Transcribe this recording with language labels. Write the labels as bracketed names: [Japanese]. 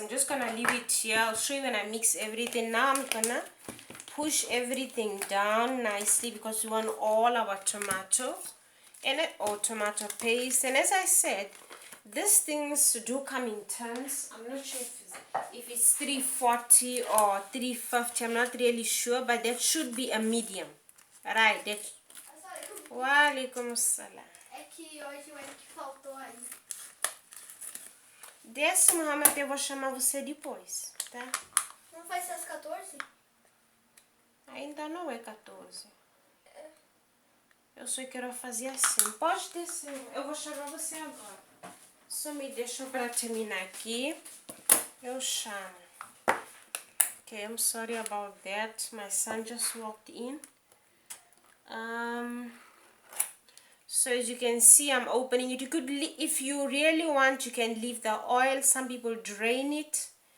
[English] I'm just gonna leave it here. I'll show you when I mix everything. Now I'm gonna push everything down nicely because we want all our tomato in it, or tomato paste. And as I said, these things do come in tons. I'm not sure if it's 340 or 350. I'm not really sure, but that should be a medium. Right, that. [Arabic] Walaikum salam. [Portuguese] É que hoje o que faltou aí. Desce, Mohamed, eu vou chamar você depois, tá? Não vai ser às 14? Ainda não é 14. Eu só quero fazer assim. Pode descer, eu vou chamar você agora. Só me deixa para terminar aqui. Eu chamo. [English] Okay, I'm sorry about that. My son just walked in. So as you can see, I'm opening it. You could, if you really want, you can leave the oil. Some people drain it.